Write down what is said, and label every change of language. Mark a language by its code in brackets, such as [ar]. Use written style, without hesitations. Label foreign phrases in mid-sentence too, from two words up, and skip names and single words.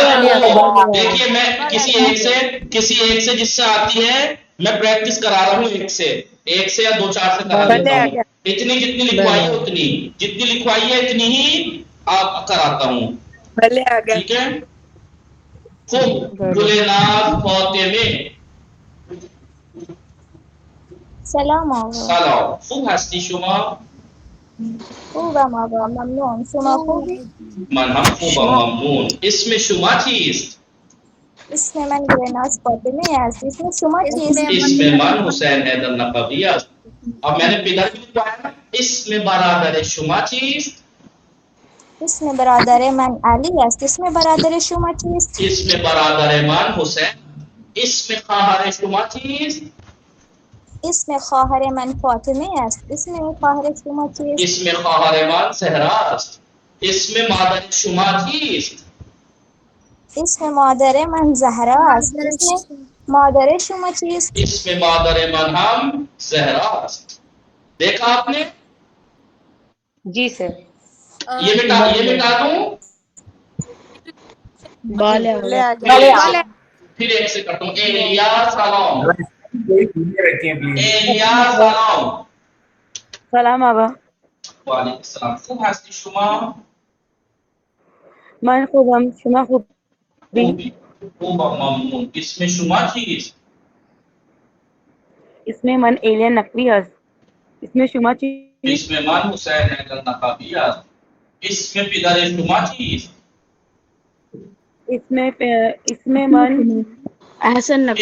[hi] देखिए, मैं किसी एक से जिससे आती है मैं प्रैक्टिस करा रहा हूँ एक से या 2-4 से करा देता हूँ। इतनी जितनी लिखवाई है उतनी, जितनी लिखवाई है इतनी ही आप कराता हूँ, ठीक है। खूब गुलेनार फातिमे [fa] سلام آقا. سلام، خوب هستی شما؟ خوبم آقا، ممنون. شما خوبی؟ من هم خوبم ممنون. اسم شما چیست؟ اسم من گلناز فاطمه است. اسم شما چیست؟ اسم من حسین حیدر نقبی است. [hi] अब मैंने पिलर भी लिखवाया ना, [fa] اسم برادر شما چیز, اسم برادر من علی است. اسم برادر شما چیست؟ اسم برادر من حسین، اسم خواهر شما چیز, اسم خواهر من فاطمه است. اسم خواهر شما چیست؟ اسم خواهر من سحرا است, اسم مادر شما چیز, اسم مادر من زهرا است. اسم مادر شما چیست؟ اسم مادر من هم سحرا است. [hi] देखा आपने? जी सर। ये मिटा दूं? फिर एक से करता हूँ। एलिया सलाम, एलिया सलाम, [fa] سلام آقا. [ar] وعلیکم السلام. [fa] خوب هستی شما, من خوبم. شما خوب؟ خوب ممنون. اسم شما چیز, اسم من الیان نقوی است. اسم شما چیز. اسم من حسین حیدر نقابی است. اسم پدر شما چیز, اسم من احسن نقوی.